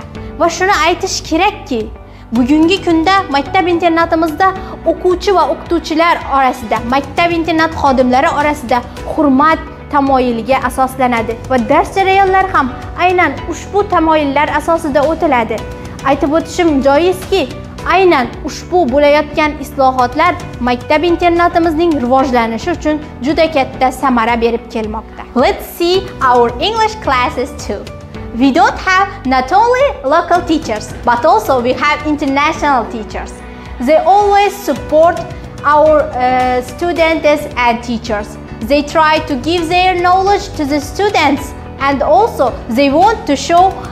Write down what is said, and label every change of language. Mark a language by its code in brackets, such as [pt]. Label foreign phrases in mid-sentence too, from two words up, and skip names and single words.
[uz] Va shuni aytish kerakki, bugungi kunda maktab internatimizda o'quvchi va o'qituvchilar orasida, maktab internat xodimlari orasida hurmat tamoyiliga asoslanadi va dars jarayonlari ham aynan ushbu tamoyillar asosida o'tiladi. Aytib o'tishim joizki, aynan ushbu bo'layotgan islohotlar maktab internatimizning rivojlanishi uchun juda katta samara berib kelmoqda. [en] Let's see our English classes too. We don't have not only local teachers, but also we have international teachers. They always support our students and teachers. They try to give their knowledge to the students, and also they want to show